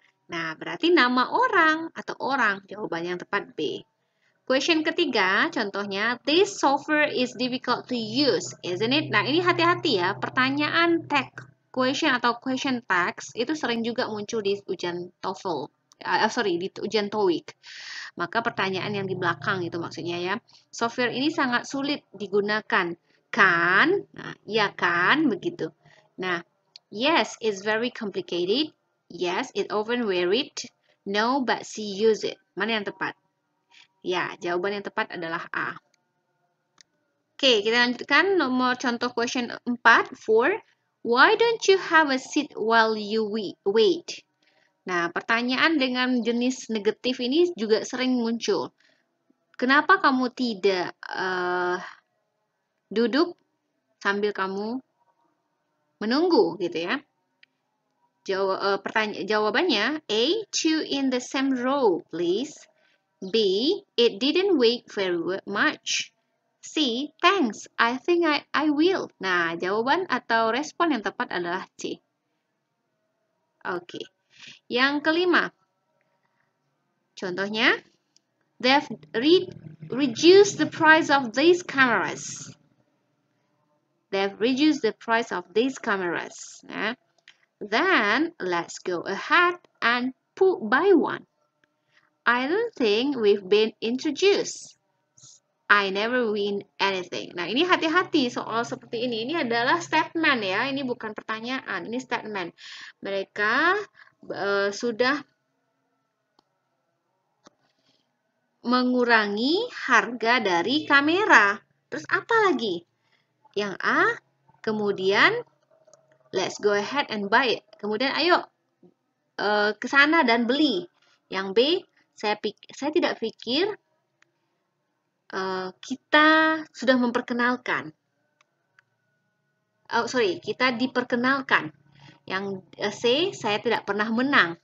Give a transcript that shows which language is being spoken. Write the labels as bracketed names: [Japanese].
[Indonesian] Nah, berarti nama orang atau orang. Jawabannya yang tepat B. [English] Question [Indonesian] ketiga, contohnya, [English] this software is difficult to use, isn't it? [Indonesian] Nah, ini hati-hati ya. Pertanyaan tag question atau question tags itu sering juga muncul di ujian TOEFL. Di ujian TOEIC. Maka pertanyaan yang di belakang itu maksudnya ya. Software ini sangat sulit digunakan. Kan? Nah, ya kan? Begitu. [English] Nah, yes, it's very complicated. Yes, it often wear it. No, but she use it. [Indonesian] Mana yang tepat? Ya, jawaban yang tepat adalah A. Oke, kita lanjutkan nomor contoh question 4. 4. [English] Why don't you have a seat while you wait? [Indonesian] Nah, pertanyaan dengan jenis negatif ini juga sering muncul. Kenapa kamu tidak duduk sambil kamu menunggu gitu ya? Jawabannya A. [English] Two in the same row, please. B. It didn't wait very much. C. Thanks, I think I will. [Indonesian] Nah, jawaban atau respon yang tepat adalah C. Oke. Yang kelima. [English] Contohnya, they've reduced the price of these cameras. They've reduced the price of these cameras. Nah, then, let's go ahead and buy one. I don't think we've been introduced. I never win anything. [Indonesian] Nah, ini hati-hati soal seperti ini. Ini adalah statement ya. Ini bukan pertanyaan. Ini statement. Mereka sudah mengurangi harga dari kamera. Terus apa lagi? Yang A, kemudian [English] let's go ahead and buy it. [Indonesian] Kemudian ayo ke sana dan beli. Yang B, saya tidak pikir kita sudah memperkenalkan. Kita diperkenalkan. Yang C, saya tidak pernah menang.